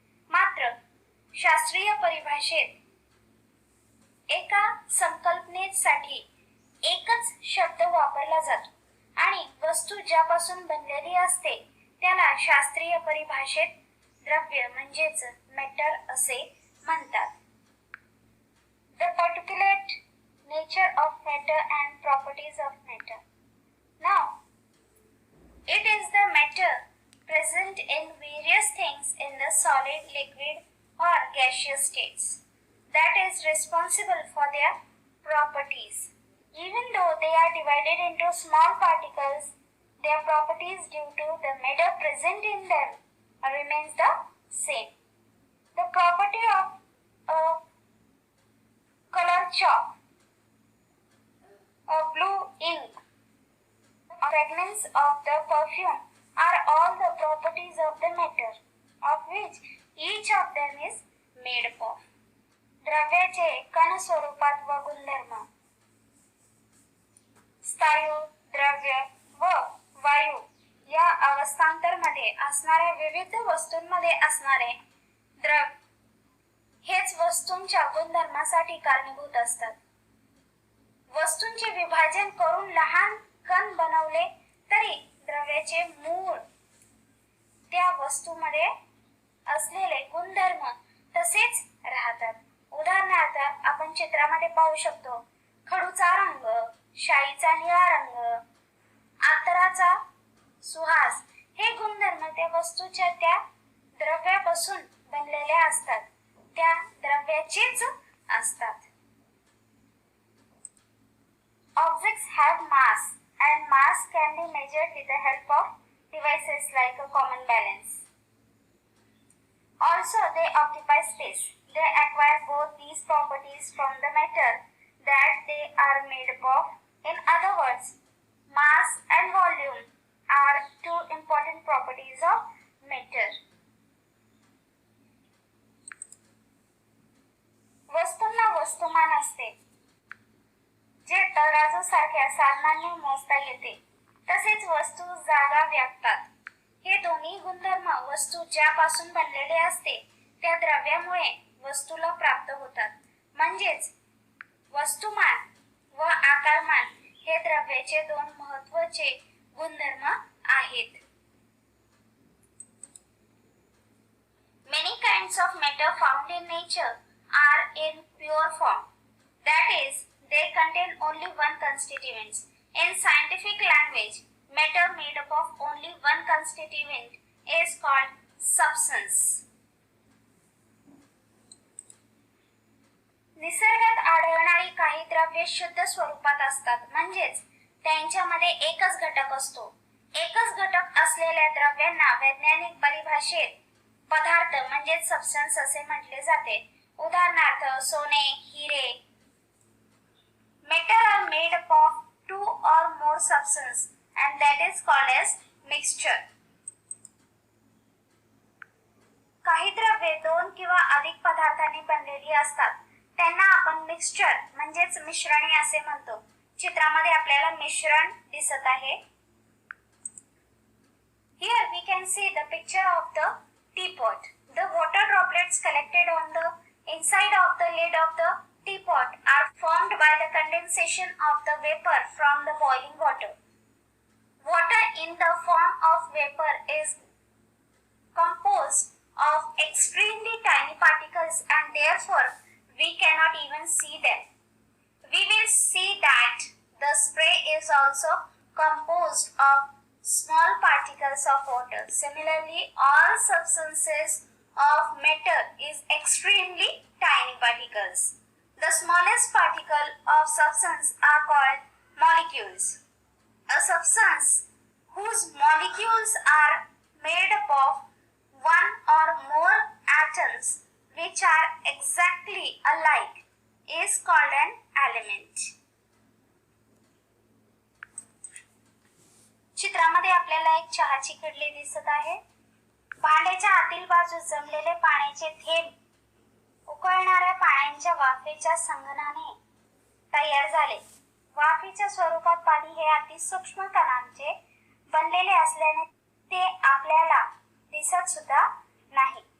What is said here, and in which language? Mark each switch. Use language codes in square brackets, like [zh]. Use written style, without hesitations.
[mr] मात्र शास्त्रीय परिभाषेत एका संकल्पनेसाठी एकच शब्द वापरला जातो आणि वस्तू ज्यापासून बनलेली असते त्याला शास्त्रीय परिभाषेत द्रव्य म्हणजेच मॅटर असे म्हणतात. [en] The particulate nature of matter and properties of matter. Now, it is the matter present in various things in the solid, liquid or gaseous states that is responsible for their properties. Even though they are divided into small particles, their properties due to the matter present in them remains the same. The property of a color chalk, a blue ink, fragments of the perfume are all the properties of the matter of which each of them is made up of. [mr] द्रव्याचे कण स्वरूपात व गुणधर्म. स्थायू, द्रव्य व वायू या अवस्थांतरमध्ये असणाऱ्या विविध वस्तूंमध्ये असणारे द्रव हेच वस्तूंच्या गुणधर्मासाठी कारणीभूत असतात. वस्तूंचे विभाजन करून लहान कण बनवले तरी द्रव्याचे मूळ त्या वस्तूमध्ये असलेले गुणधर्म तसेच राहतात. उदाहरणार्थ आपण चित्रामध्ये पाहू शकतो खडूचा रंग, शाईचा निळा रंग, आतराचा सुहास हे गुणधर्म त्या वस्तूच्या त्या द्रव्यापासून बनलेले असतात, त्या द्रव्याचेच असतात. [en] Objects have mass and mass can be measured with the help of devices like a common balance. Also, they occupy space. They acquire both these properties from the matter that they are made up of. In other words, mass and volume are two important properties of matter. [mr] वस्तूंना वस्तुमान असते, जे तराजू सारख्या साधनांनी मोजता येते. तसेच वस्तू जागा व्यापतात. हे दोन्ही गुणधर्म वस्तू ज्यापासून बनलेले असते त्या द्रव्यामुळे वस्तूला प्राप्त होतात. म्हणजेच वस्तुमान व आकारमान हे द्रव्याचे दोन महत्त्वाचे गुणधर्म आहेत. [en] Many kinds of matter found in nature are in pure form. That is, they contain only one constituent. In scientific language, matter made up of only one constituent is called substance. [mr] निसर्गात आढळणारी काही द्रव्ये शुद्ध स्वरूपात असतात, म्हणजेच त्यांच्यामध्ये एकच घटक असतो. एकच घटक असलेल्या द्रव्यांना वैज्ञानिक परिभाषेत पदार्थ म्हणजे सबस्टन्स असे म्हटले जाते. उदाहरणार्थ सोने, हिरे. [en] Metal are made up of two or more substances and that is called as mixture. [mr] काही द्रव्ये दोन किंवा अधिक पदार्थांनी बनलेली असतात. त्यांना आपण मिक्सचर म्हणजेच मिश्रणे असे म्हणतो. चित्रामध्ये आपल्याला मिश्रण दिसत आहे. [en] Here we can see the picture of the teapot. The water droplets collected on the inside of the lid of the teapot are formed by the condensation of the vapor from the boiling water. Water in the form of vapor is composed of extremely tiny particles and therefore we cannot even see them. We will see that the spray is also composed of small particles of water. Similarly, all substances of matter is extremely tiny particles. The smallest particle of substance are called molecules. A substance whose molecules are made up of one or more atoms which are exactly alike is called an element. [mr] चित्रामध्ये आपल्याला एक चहाची किडली दिसत आहे. भांड्याच्या आतील बाजूस जमलेले पाण्याचे थेंब उकळणाऱ्या पाण्याच्या वाफेच्या संघनाने तयार झाले. वाफेच्या स्वरूपात पाणी हे अतिसूक्ष्म कणांचे बनलेले असल्याने ते आपल्याला दिसत सुद्धा नाही.